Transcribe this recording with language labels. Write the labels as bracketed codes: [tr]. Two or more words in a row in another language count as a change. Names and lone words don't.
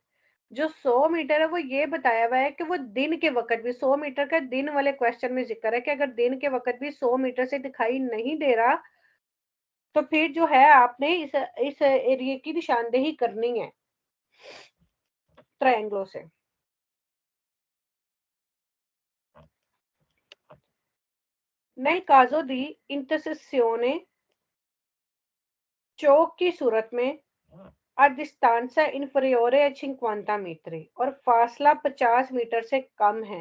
[hi] जो 100 मीटर है वो ये बताया हुआ है कि वो दिन के वक्त भी, 100 मीटर का दिन वाले क्वेश्चन में जिक्र है कि अगर दिन के वक्त भी 100 मीटर से दिखाई नहीं दे रहा, तो फिर जो है आपने इस एरिया की निशानदेही करनी है ट्रायंगलों से। [it] nei casi di intersezione, [hi] चौक की सूरत में, [it] a distanza inferiore a 50 metri [hi] और फासला 50 मीटर से कम है।